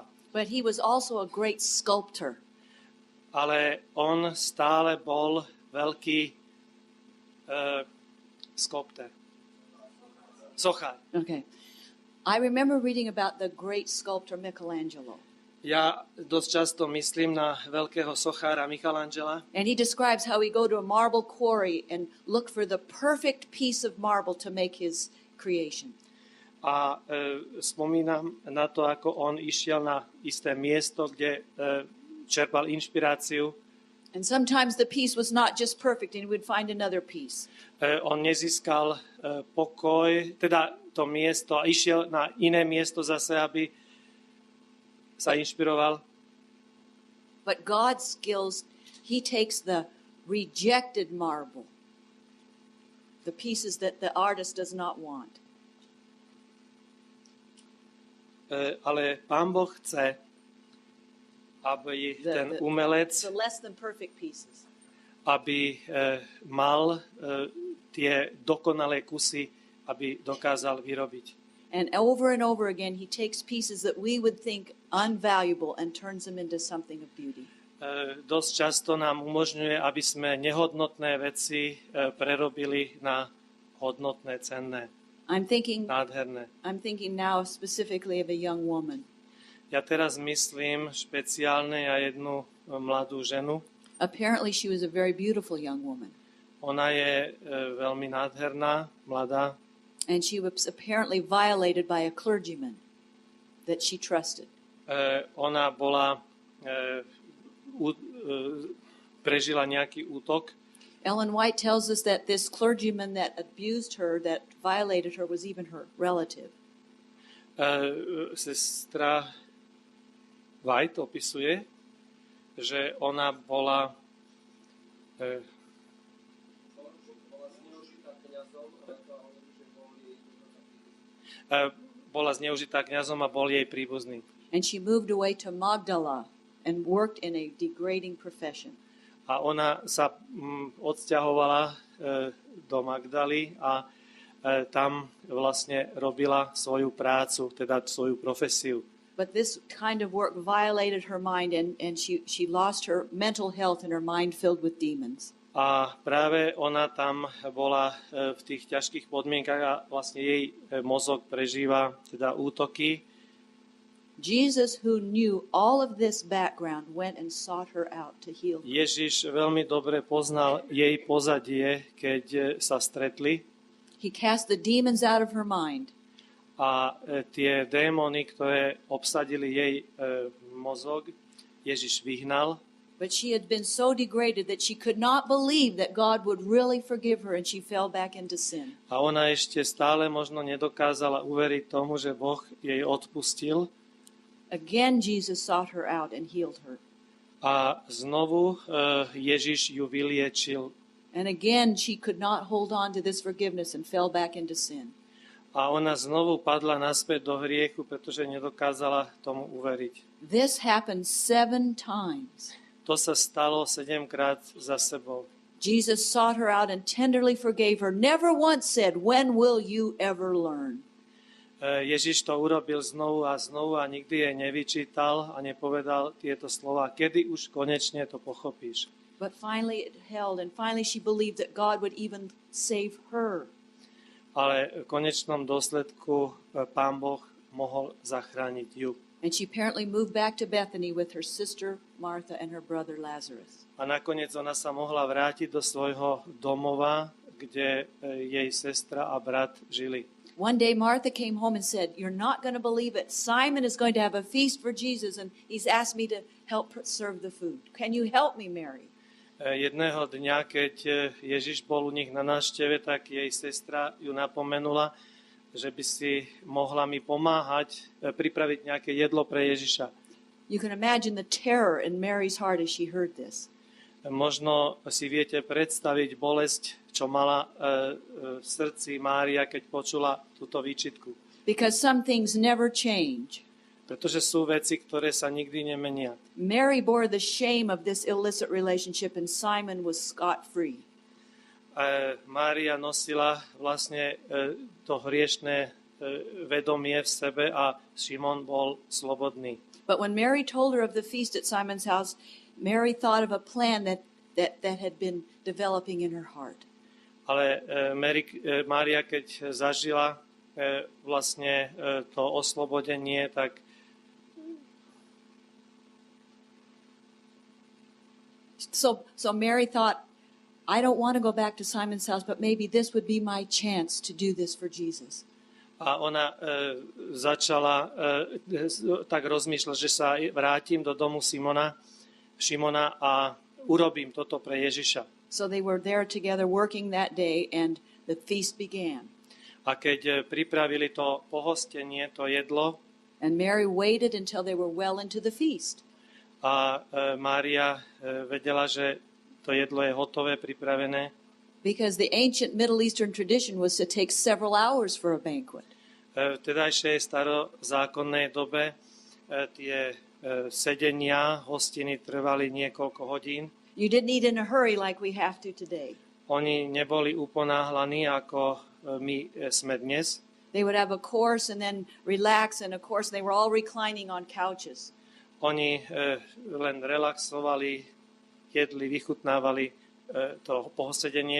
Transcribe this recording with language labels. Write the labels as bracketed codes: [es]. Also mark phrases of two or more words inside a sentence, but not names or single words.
[en] But he was also a great sculptor. [sk] Ale on stále bol veľký skulptor. Sochár. [en] Okay. I remember reading about the great sculptor Michelangelo. [sk] Ja dosť často myslím na veľkého sochára Michelangela. [en] And he describes how he go to a marble quarry and look for the perfect piece of marble to make his creation. [sk] A spomínam na to, ako on išiel na isté miesto, kde čerpal inšpiráciu. [en] And sometimes the piece was not just perfect and he would find another piece. [sk] On nezískal pokoj, teda to miesto, a išiel na iné miesto zase, aby sa inšpiroval. [en] But God's skills, he takes the rejected marble, the pieces that the artist does not want. [sk] Ale Pán Boh chce, aby ten umelec, [en] the less than perfect pieces, [sk] aby mal tie dokonalé kusy, aby dokázal vyrobiť. [en] and over again he takes pieces that we would think unvaluable and turns them into something of beauty. [sk] Dosť často nám umožňuje, aby sme nehodnotné veci prerobili na hodnotné, cenné, nádherné. [en] I'm thinking now specifically of a young woman. [sk] Ja teraz myslím špeciálne na jednu mladú ženu. [en] Apparently she was a very beautiful young woman. [sk] Ona je veľmi nádherná, mladá. [en] And she was apparently violated by a clergyman that she trusted. [sk] Ona bola prežila nejaký útok. [en] Ellen White tells us that this clergyman that abused her, that violated her, was even her relative. [sk] Sestra White opisuje, že ona bola zneužitá kňazom a bol jej príbuzný. [en] And she moved away to Magdala and worked in a degrading profession. [sk] A ona sa odsťahovala do Magdaly a tam vlastne robila svoju prácu, teda svoju profesiu. [en] But this kind of work violated her mind and she lost her mental health and her mind filled with demons. [sk] A práve ona tam bola v tých ťažkých podmienkach a vlastne jej mozog prežíva teda útoky. [en] Jesus, who knew all of this background, went and sought her out to heal her. [sk] Ježiš veľmi dobre poznal jej pozadie, keď sa stretli. [en] He cast the demons out of her mind. [sk] A tie démony, ktoré obsadili jej mozog, Ježiš vyhnal. [en] But she had been so degraded that she could not believe that God would really forgive her and she fell back into sin. [sk] A ona ešte stále možno nedokázala uveriť tomu, že Boh jej odpustil. [en] Again Jesus sought her out and healed her. [sk] A znovu Ježiš ju vyliečil. [en] And again she could not hold on to this forgiveness and fell back into sin. [sk] A ona znovu padla naspäť do hriechu, pretože nedokázala tomu uveriť. [en] This happened 7 times. [sk] To sa stalo 7-krát za sebou. [en] Jesus sought her out and tenderly forgave her. Never once said, "When will you ever learn?" [sk] Ježiš to urobil znovu a znovu a nikdy jej nevyčítal a nepovedal tieto slova, kedy už konečne to pochopíš. [en] But finally it held, and finally she believed that God would even save her. [sk] Ale v konečnom dôsledku Pán Boh mohol zachrániť ju. [en] And she apparently moved back to Bethany with her sister Martha and her brother Lazarus. [sk] A nakoniec ona sa mohla vrátiť do svojho domova, kde jej sestra a brat žili. [en] One day Martha came home and said, "You're not going to believe it. Simon is going to have a feast for Jesus and he's asked me to help serve the food. Can you help me, Mary?" [sk] Jedného dňa, keď Ježiš bol u nich na návšteve, tak jej sestra ju napomenula, že by si mohla mi pomáhať pripraviť nejaké jedlo pre Ježiša. [en] You can imagine the terror in Mary's heart as she heard this. [sk] Možno si viete predstaviť bolesť, čo mala v srdci Mária, keď počula túto výčitku. [en] Because some things never change. [sk] Pretože sú veci, ktoré sa nikdy nemenia. [en] Mary bore the shame of this illicit relationship and Simon was scot-free. [sk] Mária nosila vlastne to hriešné vedomie v sebe a Šimon bol slobodný. [en] But when Mary told her of the feast at Simon's house, Mary thought of a plan that had been developing in her heart. [sk] Ale Mária, keď zažila vlastne to oslobodenie, tak [en] So Mary thought, I don't want to go back to Simon's house, but maybe this would be my chance to do this for Jesus. [sk] A ona začala tak rozmýšľať, že sa vrátim do domu Šimona a urobím toto pre Ježiša. [en] So they were there together working that day and the feast began. [sk] A keď pripravili to pohostenie, to jedlo, [en] and Mary waited until they were well into the feast. [sk] A Mária vedela, že to jedlo je hotové, pripravené. [en] Because the ancient Middle Eastern tradition was to take several hours for a banquet. [sk] V tedajšej starozákonnej dobe tie sedenia, hostiny trvali niekoľko hodín. [en] You didn't eat in a hurry like we have to today. [sk] Oni neboli uponáhlaní, ako my sme dnes. [en] They would have a course and then relax, and a course, they were all reclining on couches. [sk] Oni len relaxovali, jedli, vychutnávali to posedenie.